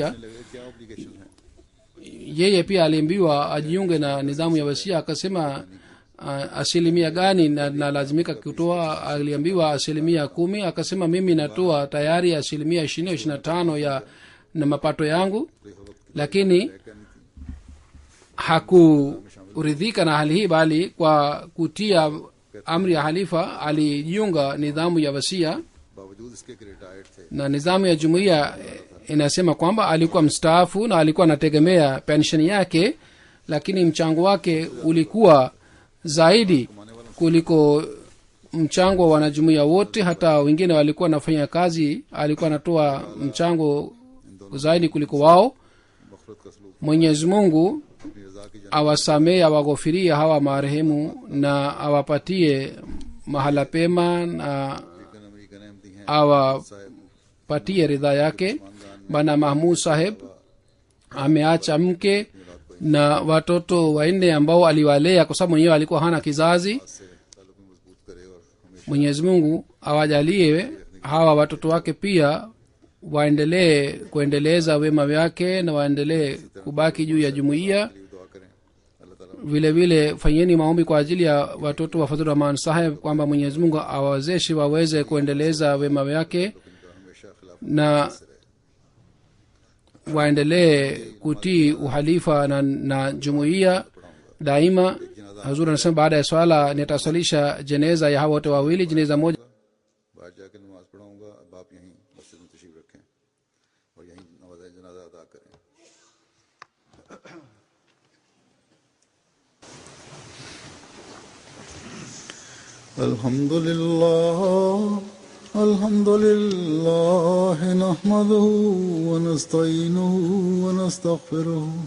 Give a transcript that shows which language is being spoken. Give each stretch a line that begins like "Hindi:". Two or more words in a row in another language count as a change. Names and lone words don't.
Urdu: لگے کیا آبلیگیشن ہے
Swahili: yeye pia aliambiwa ajiunge na nidhamu ya wasia. Akasema asilimia gani na lazimika kutoa. Aliambiwa asilimia 10. Akasema mimi natoa tayari asilimia 20-25 ya na mapato yangu, lakini hakuridhika na hali hii, bali kwa kutia amri ya halifa alijiunga nidhamu ya wasia.
Urdu: باوجود اس کے کہ ریٹائرڈ تھے
Swahili: Na nidhamu ya jumuiya inasema kwamba alikuwa mstaafu na alikuwa anategemea pensheni yake, lakini mchango wake ulikuwa zaidi kuliko mchango wa wanajumuiya wote. Hata wengine walikuwa wanafanya kazi, alikuwa anatoa mchango zaidi kuliko wao.
Urdu: مغفرت کا سلوک
Swahili: Mwenyezi Mungu
Urdu: اپنی رضا کی جان
Swahili: awasamee, awaghofirie hawa marehemu, na awapatie mahala pema, na
Urdu: امریکن احمدی ہیں
Swahili: awapatie ridha yake. Bana Mahmud Saheb ameacha mke na watoto 4 ambao aliwalea, kwa sababu mwenyewe alikuwa hana kizazi.
Urdu: سے تعلق میں مضبوط کرے اور ہمیشہ
Swahili: Mwenyezi Mungu awajalie hawa watoto wake pia waendelee kuendeleza wema wake, na waendelee kubaki juu ya jumuiya.
Urdu: لیے دعا کریں اللہ تعالیٰ
Swahili: Vile vile fanyeni maombi kwa ajili ya watoto wa Fadhur Rahman Saheb kwamba Mwenyezi Mungu awawezeshe waweze kuendeleza wema wake
Urdu: ان کا ہمیشہ خلاف
Swahili: na waendelee kutii uhalifa na jumuiya daima. Hazur anasema baada ya swala nitaswalisha jeneza ya hawa wote wawili. Jeneza moja
Urdu: باہر جا کر نماز پڑھاؤں گا۔ اب آپ یہیں مسجد میں تشریف رکھیں اور یہیں نماز جنازہ ادا کریں.
Arabic: الحمد لله نحمده ونستعينه ونستغفره